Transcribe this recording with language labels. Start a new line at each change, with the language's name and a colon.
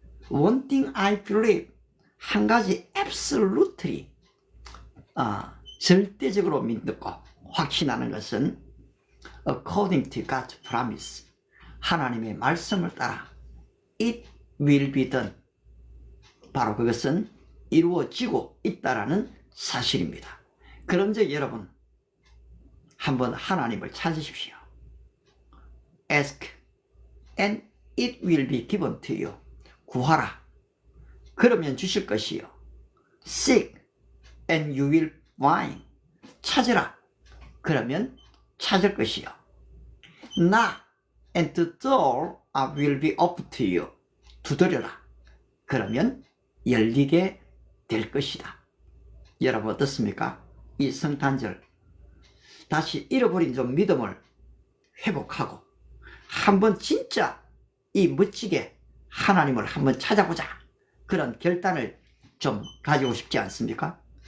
English: One thing I believe,
Korean: 한 가지 absolutely 절대적으로 믿고 확신하는 것은
English: according to God's promise,
Korean: 하나님의 말씀을 따라
English: it will be done,
Korean: 바로 그것은 이루어지고 있다라는 사실입니다. 그런즉 여러분 한번 하나님을 찾으십시오.
English: Ask and it will be given to you.
Korean: 구하라. 그러면 주실 것이요.
English: Seek and you will find.
Korean: 찾으라. 그러면 찾을 것이요.
English: Knock and the door will be open to you.
Korean: 두드려라. 그러면 열리게 될 것이다. 여러분 어떻습니까? 이 성탄절 다시 잃어버린 좀 믿음을 회복하고 한번 진짜 이 멋지게 하나님을 한번 찾아보자, 그런 결단을 좀 가지고 싶지 않습니까?